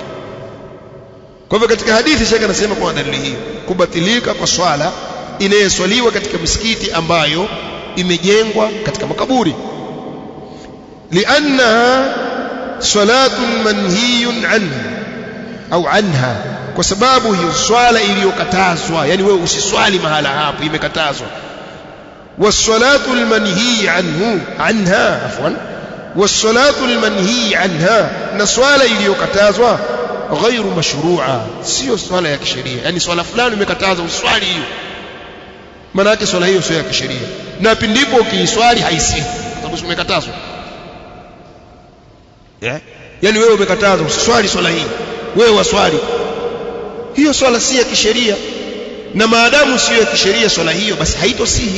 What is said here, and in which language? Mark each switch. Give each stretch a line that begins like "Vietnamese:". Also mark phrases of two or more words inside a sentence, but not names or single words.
Swahili: Kwa hivyo katika hadithi Sheikh anasema kwa dalili hiyo kubatilika kwa swala inayoswaliwa katika misikiti ambayo imejengwa katika makaburi,
Arabic: لأنها صلاة منهي عنها أو عنها,
Swahili: kwa sababu hiyo swala iliyokatazwa, yani wewe usiswali mahala hapo, imekatazwa.
Arabic: والصلاة المنهي عنها عفوا، والصلاة المنهي عنها,
Swahili: na swala iliyokatazwa
Arabic: غير مشروعة,
Swahili: sio swala ya kisheria. Yani swala fulani imekatazwa uswali hiyo, maana yake swala hiyo sio ya kisheria, na pindipo ukiiswali haisihi kwa sababu umekatazwa. Yani wewe umekatazwa usiswali swala hii, wewe waswali, hiyo swala si ya kisheria, na maadamu sio ya kisheria swala hiyo, basi haitosihi.